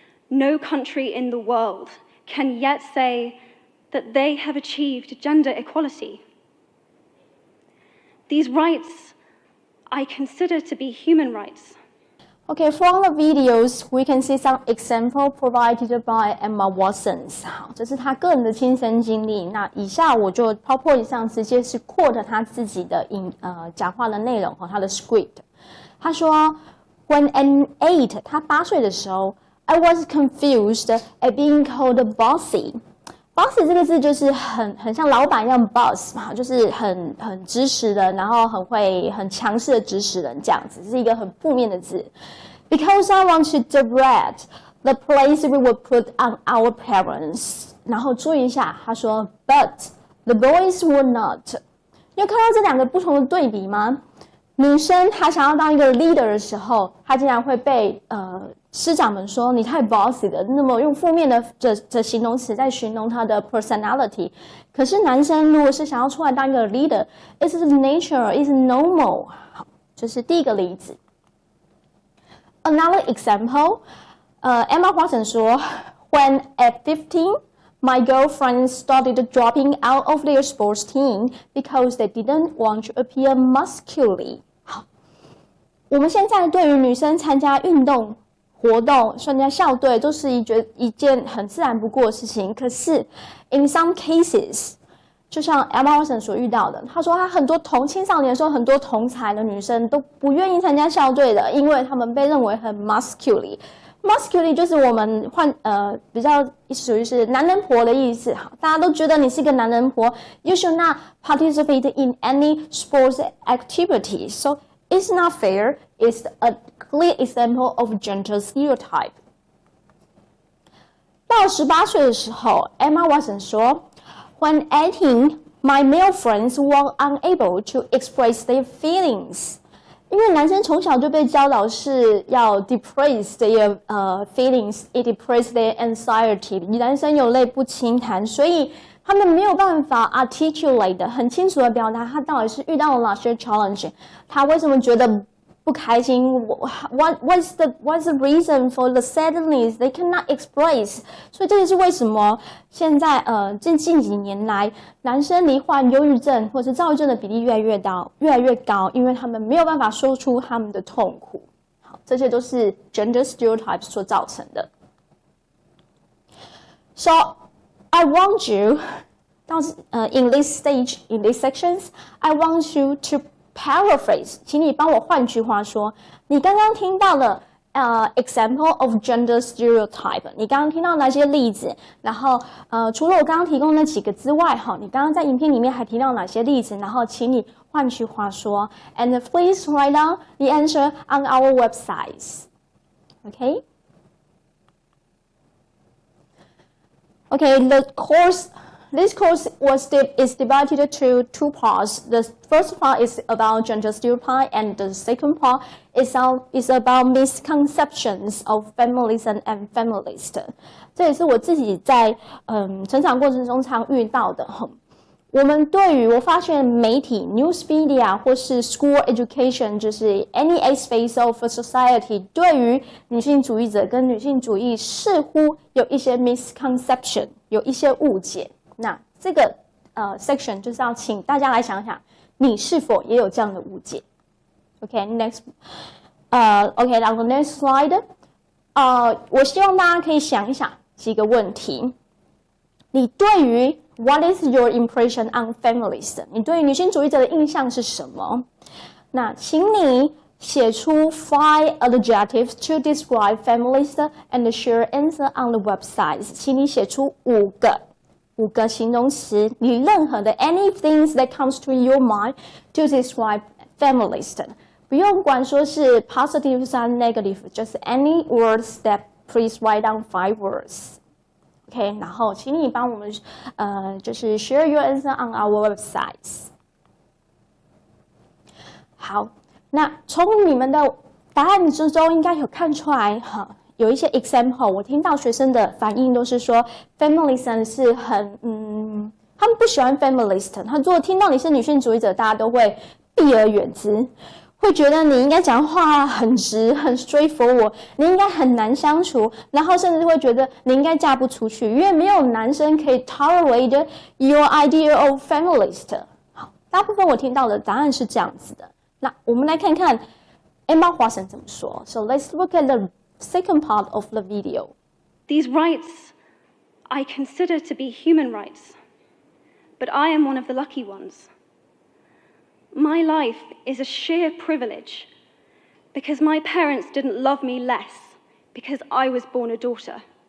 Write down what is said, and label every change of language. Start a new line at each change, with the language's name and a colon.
English: No country in the world can yet say that they have achieved gender equality. These rights I consider to be human rights. Okay, from the videos, we can see some example provided by Emma Waston.
Chinese: 好，这是她个人的亲身经历。那以下我就 PowerPoint 上直接是 quote 她自己的讲话的内容和她的 script。她说 ，
English: When I'm 8，
Chinese: 她8岁的时候 ，
English: I was confused at being called bossy。
Chinese: bossy 这个字就是很像老板一样 boss 嘛，就是很指使人，然后很强势的指使人这样子，是一个很负面的字。
English: Because I want to direct the place we would put on our parents。
Chinese: 然后注意一下，他说 ，
English: But the boys would not。
Chinese: 你有看到这两个不同的对比吗？女生她想要当一个 leader 的时候，她竟然会被师长们说你太 bossy 了，那么用负面的形容词在形容她的 personality。可是男生如果是想要出来当一个 leader，
English: it's nature, it's normal。
Chinese: 好，这是第一个例子。
English: Another example, Emma Waston 说 ，When at 15, my girlfriends started dropping out of their sports team because they didn't want to appear muscularly。
Chinese: 好，我们现在对于女生参加运动活动、参加校队都是一件很自然不过的事情。可是 ，
English: in some cases，
Chinese: 就像 Emma Waston 所遇到的，她说她很多青少年的时候，很多同才的女生都不愿意参加校队的，因为她们被认为很 muscularly。muscularly 就是我们比较属于是男人婆的意思。好，大家都觉得你是一个男人婆 ，
English: you should not participate in any sports activity. So it's not fair. It's a clear example of gender stereotype.
Chinese: 到18岁的时候
English: ，Emma Waston 说 ，When 18, my male friends were unable to express their feelings.
Chinese: 因为男生从小就被教导是要
English: depress their feelings, it depress their anxiety.
Chinese: 男生有泪不轻弹，所以他们没有办法 articulate 的很清楚的表达他到底是遇到了哪些 challenge， 他为什么觉得不开心
English: what's the reason for the sadness they cannot express。
Chinese: 所以这也是为什么现在近几年来男生罹患忧郁症或是躁郁症的比例越来越高，因为他们没有办法说出他们的痛苦。好，这些都是 gender stereotypes 所造成的。
English: So I want you, in this stage, in these sections, I want you to paraphrase.
Chinese: 请你帮我换句话说，你刚刚听到了
English: example of gender stereotype.
Chinese: 你刚刚听到哪些例子？然后除了我刚刚提供那几个之外，你刚刚在影片里面还提到哪些例子？然后请你换句话说 ，
English: and please write down the answer on our website. Okay? Okay, this course is divided into two parts. The first part is about gender stereotype, and the second part is about misconceptions of feminism and feminist.
Chinese: 这也是我自己在成长过程中常遇到的。我发现媒体 news media 或是 school education 就是
English: any aspect of society
Chinese: 对于女性主义者跟女性主义似乎有一些 misconception 有一些误解。那这个section 就是要请大家来想想，你是否也有这样的误解 ？
English: Okay, next, okay, on the next slide,
Chinese: 我希望大家可以想一想几个问题。你对于
English: What is your impression on feminist?
Chinese: 你对于女性主义者的印象是什么？那请你写出
English: 5 adjectives to describe feminist and share answer on the website.
Chinese: 请你写出5个形容词，你任何的
English: anything that comes to your mind to describe feminist.
Chinese: 不用管说是
English: positive 或 negative, just any words that please write down 5 words. OK,
Chinese: 然后请你帮我们就是
English: share your answer on our websites.
Chinese: 好，那从你们的答案之中应该有看出来有一些 example， 我听到学生的反应都是说 feminism 是很他们不喜欢 feminist， 他如果听到你是女性主义者，大家都会避而远之，会觉得你应该讲话很直很 straightforward， 你应该很难相处，然后甚至会觉得你应该嫁不出去，因为没有男生可以
English: tolerate your idea of feminist。
Chinese: 好，大部分我听到的答案是这样子的。那我们来看看 Emma Waston 怎么说。
English: So let's look at the second part of the video. These rights I consider to be human rights, but I am one of the lucky ones. My life is a sheer privilege because my parents didn't love me less because I was born a daughter.